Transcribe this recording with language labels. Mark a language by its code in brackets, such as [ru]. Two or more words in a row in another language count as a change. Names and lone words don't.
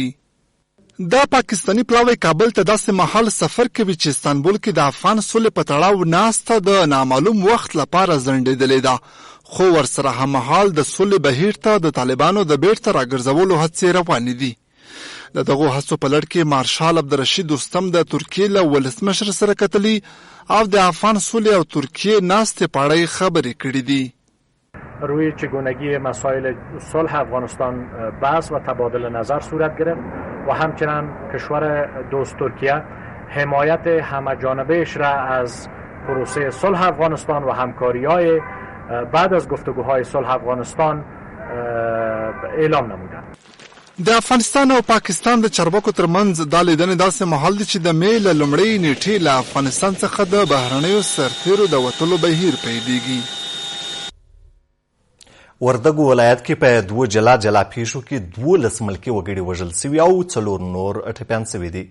[ps] دا پاکستاني پلاوی کابل ته داسې مهال سفر کوي چې استانبول کې د افغان سولې په تړاو ناسته د نامعلوم وخت لپاره ځنډېدلې ده، خو ورسره هممهال د سولې بهیر ته د طالبانو د بیرته راګرځولو هڅې روانې دي. د دغو هڅو په لړ کې مارشال عبدالرشید دوستم د ترکیې له ولسمشر سره کتلي او د افغان سولې او ترکیې ناستې په اړه خبرې کړې دي. [fa] روی چگونگی مسائل صلح افغانستان بحث و تبادل نظر صورت گرفت و همچنین کشور دوست ترکیه حمایت همه‌جانبه‌اش را از پروسه صلح افغانستان و همکاری‌های بعد از گفتگوهای صلح افغانستان اعلام نمودند. [ps] د افغانستان او پاکستان د چارواکو ترمنځ دا لیدنې داسې مهال دي چې د مې له لومړۍ نیټې له افغانستان څخه د بهرنیو سرتیرو د وتلو بهیر پیلېږي. وردګو ولایت کې په دوه جلا پیښو کې 12 ملکي وګړي وژل سوي او 4 نور ټپیان سوي دي.